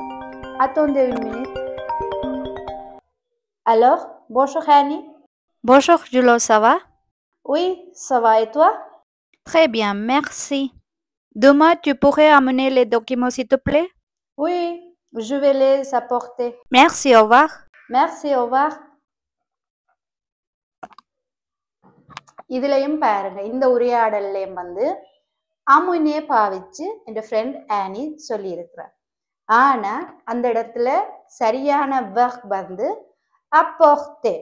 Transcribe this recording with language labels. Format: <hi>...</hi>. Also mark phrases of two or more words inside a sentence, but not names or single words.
<fr>Attendez une minute. Alors, bonjour Hani. Bonjour Julo, ça va? Oui, ça va et toi? Très bien, merci. Demain, tu pourrais amener les documents s'il te plaît? Oui, je vais les apporter. Merci, au revoir. Merci, au revoir.</fr> <ta>இதுலயும் பாருங்க, இந்த உரையாடல்லையும் வந்து அமுனே பாவிச்சு என் ஃப்ரெண்ட் ஆனி சொல்லி இருக்கிறார். ஆனா அந்த இடத்துல சரியான verb வந்து apporter.</ta>